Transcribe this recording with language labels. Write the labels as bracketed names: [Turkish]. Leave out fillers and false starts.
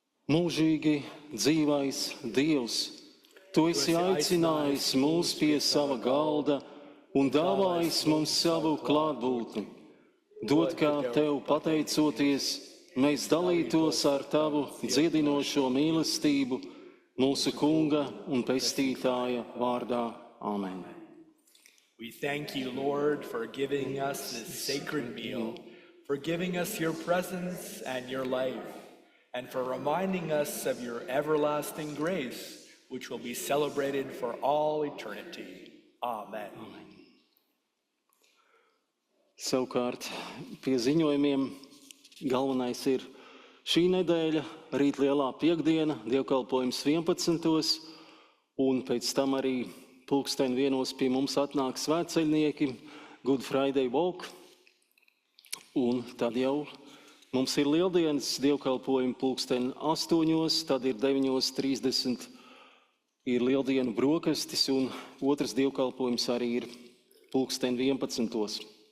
[Latvian] Mūžīgi dzīvais Dievs, Tu esi aicinājis mūs pie sava galda un dāvājis mums savu klātbūtni. Dod, kā Tev pateicoties, mēs dalītos ar Tavu dziedinošo mīlestību mūsu Kunga un Pestītāja vārdā. Amen. [English] We thank you, Lord, for giving us this sacred meal, for giving us your presence and your life, and for reminding us of your everlasting grace, which will be celebrated for all eternity. Amen. [Latvian] Savukārt, pie ziņojumiem galvenais ir šī nedēļa, rīt lielā piekdiena, dievkalpojums 11. un pēc tam arī 1:00 pie mums atnāk svētceļnieki, Good Friday Walk, un tad jau mums ir lieldienas dievkalpojumi 8:00, tad ir 9:30 ir lieldienu brokastis, un otrs dievkalpojums arī ir 11:00.